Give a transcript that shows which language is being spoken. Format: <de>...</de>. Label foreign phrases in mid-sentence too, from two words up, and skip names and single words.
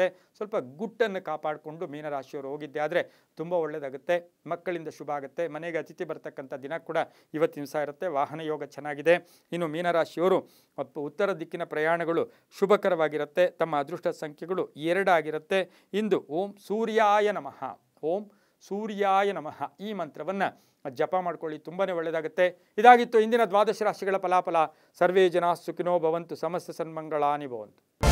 <kn>ಸ್ವಲ್ಪ ಗುಟ್ಟನ್ನು ಕಾಪಾಡಿಕೊಂಡು ಮೀನರಾಶಿಯವರು ಹೋಗಿದ್ದೆ ಆದರೆ ತುಂಬ ಒಳ್ಳೆಯದಾಗುತ್ತೆ. ಮಕ್ಕಳಿಂದ ಶುಭ ಆಗುತ್ತೆ. ಮನೆಗೆ ಅತಿಥಿ ಬರ್ತಕ್ಕಂಥ ದಿನ ಕೂಡ ಇವತ್ತಿನ ದಿವಸ ಇರುತ್ತೆ. ವಾಹನ ಯೋಗ ಚೆನ್ನಾಗಿದೆ. ಇನ್ನು ಮೀನರಾಶಿಯವರು ಉತ್ತರ ದಿಕ್ಕಿನ ಪ್ರಯಾಣಗಳು ಶುಭಕರವಾಗಿರುತ್ತೆ. ತಮ್ಮ ಅದೃಷ್ಟ ಸಂಖ್ಯೆಗಳು 2 ಆಗಿರುತ್ತೆ. ಇಂದು</kn> <sa>ಓಂ ಸೂರ್ಯಾಯ ನಮಃ, ಓಂ ಸೂರ್ಯಾಯ ನಮಃ</sa> <kn>ಈ ಮಂತ್ರವನ್ನು ಜಪ ಮಾಡ್ಕೊಳ್ಳಿ, ತುಂಬಾ ಒಳ್ಳೆಯದಾಗುತ್ತೆ. ಇದಾಗಿತ್ತು ಇಂದಿನ ದ್ವಾದಶ ರಾಶಿಗಳ ಫಲಾಫಲ.</kn> <sa>ಸರ್ವೇ ಜನ ಸುಖಿನೋ ಭವಂತು, ಸಮಸ್ತ ಸನ್ಮಂಗಳಾನಿ ಭವಂತು.</sa>